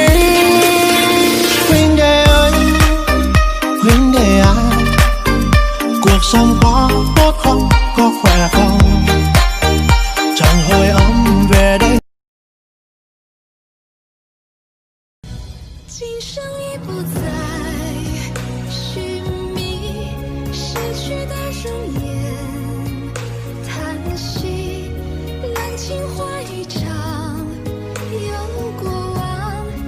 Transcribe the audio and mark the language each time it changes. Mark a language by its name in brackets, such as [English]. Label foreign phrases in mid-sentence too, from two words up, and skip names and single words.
[Vietnamese] Huynh đệ ơi, huynh đệ à, cuộc sống có tốt không, có khỏe không? Chẳng hồi âm về đây. [Chinese] 今生已不再寻觅逝去的容颜，叹息烂情话一场又过往。